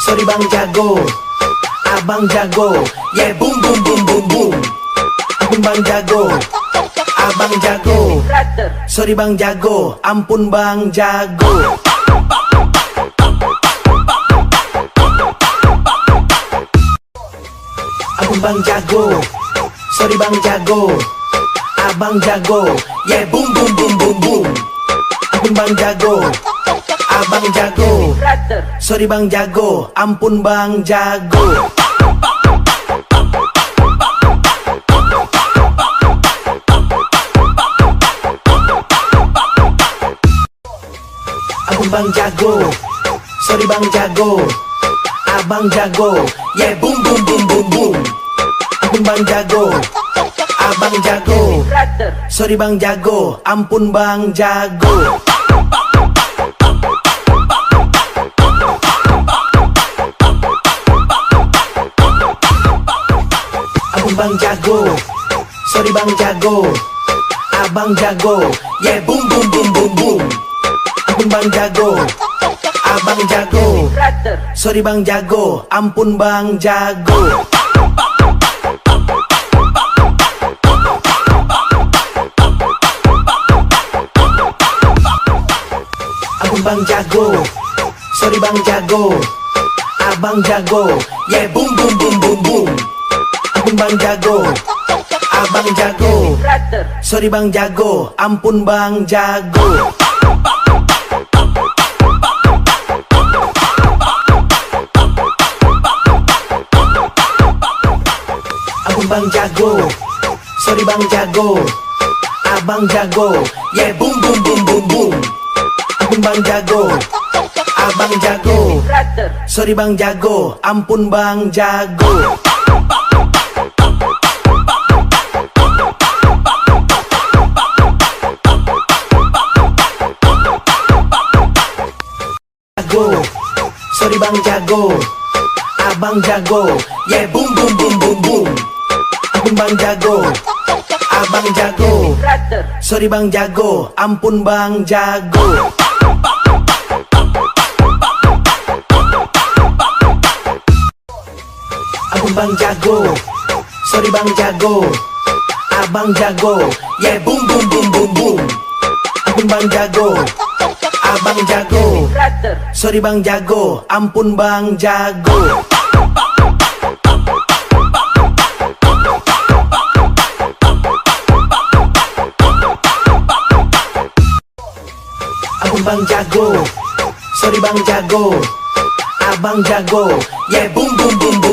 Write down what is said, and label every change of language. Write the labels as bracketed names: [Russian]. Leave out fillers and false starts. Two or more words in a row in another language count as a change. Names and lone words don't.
[Indonesian] Sorry bang jago, abang jago, [English] yeah boom boom boom boom boom. [Indonesian] Ampun bang jago, abang jago. Sorry bang jago, ampun bang jago. Ampun bang jago, sorry bang jago, abang jago, [English] yeah boom boom boom boom boom. [Indonesian] Ampun bang jago, abang jago. Sorry bang jago, ampun bang jago. Ampun bang jago, sorry bang jago, abang jago, [English] yeah boom boom boom boom boom. [Indonesian] Ampun bang jago, abang jago. Sorry bang jago, ampun bang jago. Ampun bang jago, sorry bang jago, abang jago, [English] yeah boom boom boom boom boom. [Indonesian] Ampun bang jago, abang jago. Sorry bang jago, ampun bang jago. Ampun bang jago, sorry bang jago, abang jago, [English] yeah boom boom boom boom boom. [Indonesian] Ampun bang jago, abang jago. Sorry bang jago, ampun bang jago. Ampun bang jago, sorry bang jago, abang jago, [English] yeah boom boom boom boom boom. [Indonesian] Ampun bang jago, abang jago. Sorry bang jago, ampun bang jago. Sorry bang jago, abang jago, [English] yeah boom boom boom boom boom. [Indonesian] Ampun bang jago, abang jago. Sorry bang jago, ampun bang jago. Ampun bang jago, sorry bang jago, abang jago, [English] yeah boom boom boom boom boom. [Indonesian] Ampun bang jago, abang jago. Sorry bang jago, ampun bang jago. Ampun bang jago, sorry bang jago, abang jago, [English] yeah boom boom boom boom.